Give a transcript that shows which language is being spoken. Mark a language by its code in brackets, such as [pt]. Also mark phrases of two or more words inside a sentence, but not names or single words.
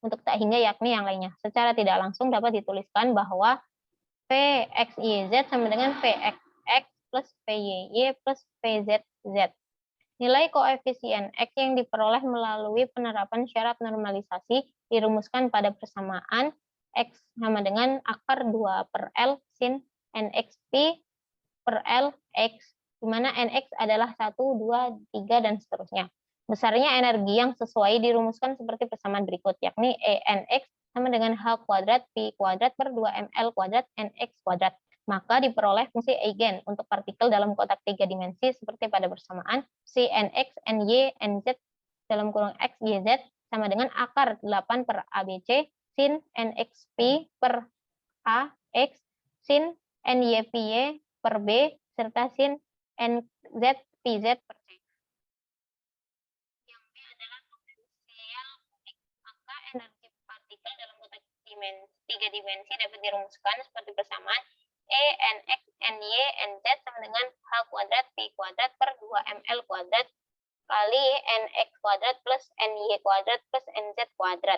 [id] untuk tak hingga yakni yang lainnya. Secara tidak langsung dapat dituliskan bahwa PXYZ sama dengan PXX plus PYY plus PZZ. Nilai koefisien X yang diperoleh melalui penerapan syarat normalisasi dirumuskan pada persamaan X sama dengan akar 2 per L sin NXP per L X, di mana NX adalah 1, 2, 3, dan seterusnya. Besarnya energi yang sesuai dirumuskan seperti persamaan berikut, yakni ENX sama dengan H kuadrat P kuadrat per 2mL kuadrat NX kuadrat. Maka diperoleh fungsi eigen untuk partikel dalam kotak 3 dimensi seperti pada persamaan CNX, NY, NZ dalam kurung X, YZ sama dengan akar 8 per ABC sin NXP per A, X, sin NYPY per B, serta sin NZ, PZ per C. Yang B adalah potensial X. Maka energi partikel dalam kotak 3 dimensi dapat dirumuskan seperti persamaan E, NX, NY, NZ sama dengan H kuadrat P kuadrat per 2mL kuadrat kali NX kuadrat plus NY kuadrat plus NZ kuadrat.